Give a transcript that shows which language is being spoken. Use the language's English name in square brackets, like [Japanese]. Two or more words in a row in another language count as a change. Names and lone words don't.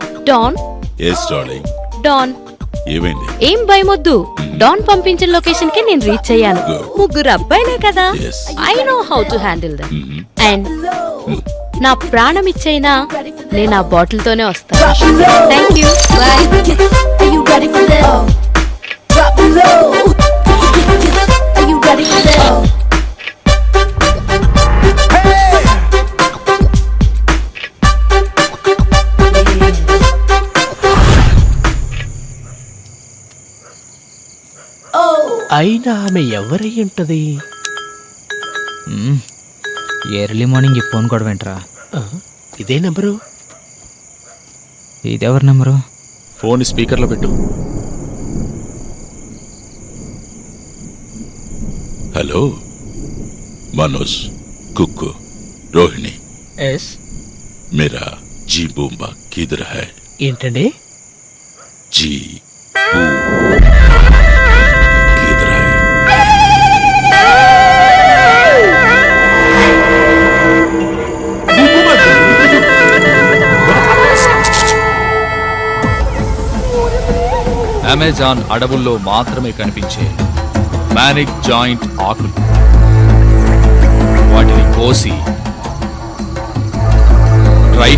[Telugu] డాన్. [English] Yes darling. [Telugu] డాన్, ఏమైంది? ఏం భయమొద్దు. డాన్ పంపించిన లొకేషన్ కి నేను రీచ్ అయ్యాను. ముగ్గురు అబ్బాయిలే కదా, Yes. [English] I know how to handle them. [Telugu] అండ్ నా ప్రాణం ఇచ్చైనా నేను ఆ బాటిల్ తోనే వస్తాను. [English] Thank you, boy. Are you ready for this? Drop it low. Are you ready for this? [Telugu] అయినా ఆమె ఎవరై ఉంటది? [English] early morning [Telugu] ఈ ఫోన్ కూడా వెంటరా. ఇదే నెంబరు? ఇదెవరి నెంబరు? ఫోన్ స్పీకర్లో పెట్టు. [Hindi] हेलो मनोज, कुक्कू, रोहिणी, [Telugu] ఎస్. [Hindi] मेरा जी बूम्बा किधर है? [Telugu] ఏంటండి? [Hindi] जी किधर है? [Telugu] అమెజాన్ అడవుల్లో మాత్రమే కనిపించే మ్యానిక్ జాయింట్ ఆకులు, వాటిని కోసి డ్రై